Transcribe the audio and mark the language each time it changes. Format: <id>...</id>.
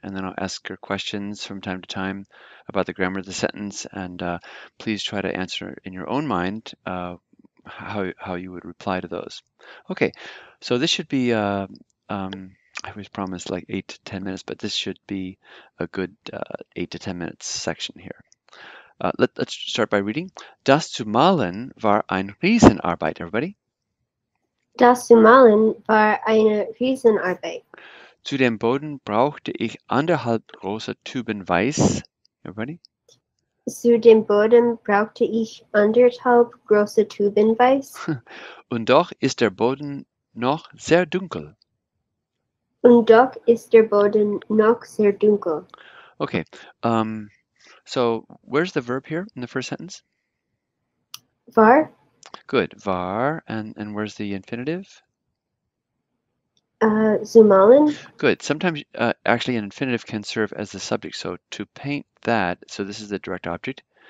<en>And then I'll ask her questions from time to time about the grammar of the sentence, and please try to answer in your own mind how you would reply to those. Okay, so this should be. I always promise like 8 to 10 minutes, but this should be a good 8 to 10 minutes section here. Let's start by reading.</en> <de>Das zu malen war ein Riesenarbeit, everybody. Das zu malen war eine Riesenarbeit. Zu dem Boden brauchte ich 1,5 große Tuben Weiß.</de> <en>Everybody.</en> <de>Zu dem Boden brauchte ich 1,5 große Tuben Weiß. Und doch ist der Boden noch sehr dunkel. Und doch ist der Boden noch sehr dunkel.</de> <en>Okay. So where's the verb here in the first sentence?</en> <de>War.</de> <en>Good. War. And where's the infinitive?</en> <de>Zu malen.</de> <en>Good. Sometimes actually an infinitive can serve as the subject. So to paint that, so this is the direct object.</en>